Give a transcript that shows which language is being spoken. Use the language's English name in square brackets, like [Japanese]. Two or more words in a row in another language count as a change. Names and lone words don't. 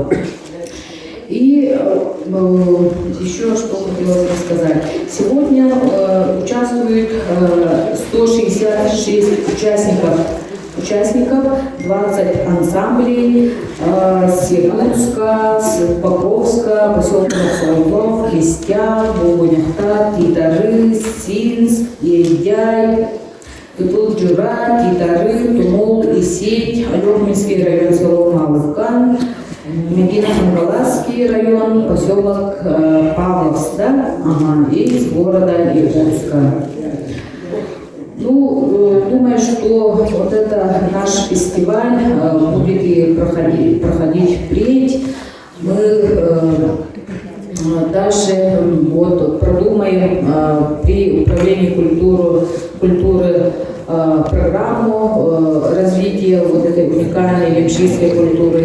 [Russian] И еще что хотелось рассказать. Сегодня участвует 166 участников, 20 ансамблей с Якутска, с Покровска, поселка Соловьев, Листя, Богуняхта, Титары, Синск, Едяй, Тутул-Джура, Титары, Тумул, Исеть, Алёминский район, село Малывкан, Медино-Хангаласский район, поселок Павловск, да? Из города Якутска. Думаю, что вот это наш фестиваль будет и проходить впредь. Мы дальше продумаем при управлении культуры программу развития вот этой уникальной ямшийской культуры.